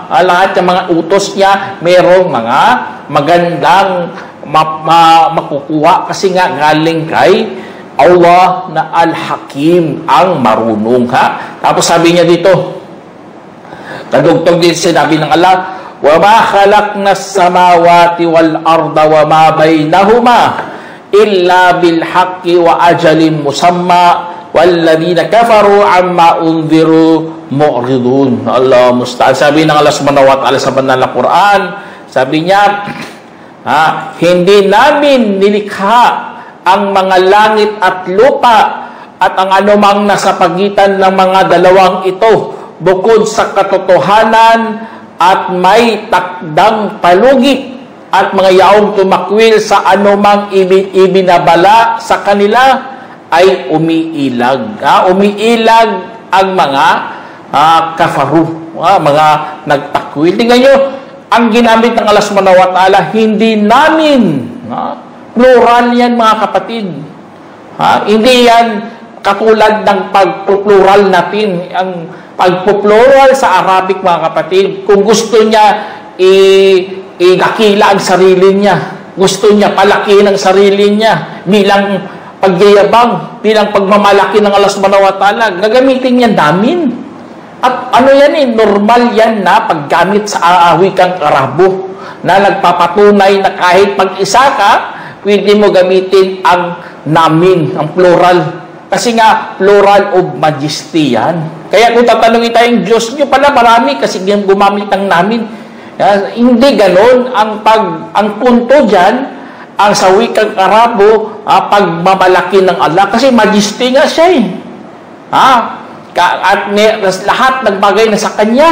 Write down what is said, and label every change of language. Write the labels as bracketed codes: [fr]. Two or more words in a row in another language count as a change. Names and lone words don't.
[tl] Lahat ng mga utos niya, merong mga magandang makukuha kasi nga galing kay Allah na Al-Hakim, ang marunong. Tapos sabi niya dito, kadugtong din sinabi ng Allah, [ar] وَمَا خَلَقْنَا السَّمَاوَاتِ وَالْأَرْضَ وَمَا بَيْنَهُمَا إِلَّا بِالْحَقِّ وَأَجَلٍ مُّسَمًّى وَالَّذِينَ كَفَرُوا عَمَّا أُنذِرُوا مُعْرِضُونَ. الله المستعان. [tl] Sabi ng Allah [ar] سبحانه وتعالى [tl] sa banal na Quran, sabi niya, hindi namin nilikha ang mga langit at lupa at ang anumang nasa pagitan ng mga dalawang ito bukod sa katotohanan at may takdang palugit at mga yaong tumakwil sa anumang ibinabala sa kanila ay umiilag. Umiilag ang mga kafaru, mga nagtakwil. Tingnan nyo, ang ginamit ng Allah [ar] سبحانه وتعالى, [tl] hindi namin, plural yan mga kapatid. Hindi yan katulad ng pagpuplural natin. Ang pagpuplural sa Arabic mga kapatid, kung gusto niya idakila ang sarili niya, gusto niya palakihin ang sarili niya bilang pagyayabang, bilang pagmamalaki ng Allah [ar] سبحانه وتعالى, [tl] gagamitin niya namin. At ano yan normal yan na paggamit sa wikang Arabo na nagpapatunay na kahit mag-isa ka, pwede mo gamitin ang namin, ang plural. Kasi nga, [en] plural of majesty yan. [tl] Kaya kung tatanungin tayong Diyos nyo pala, marami kasi gumamit ang namin. Hindi ganon. Ang punto dyan, ang sa wikang Arabo, pagmamalaki ng Allah. Kasi majesty nga siya At lahat ng bagay na sa Kanya.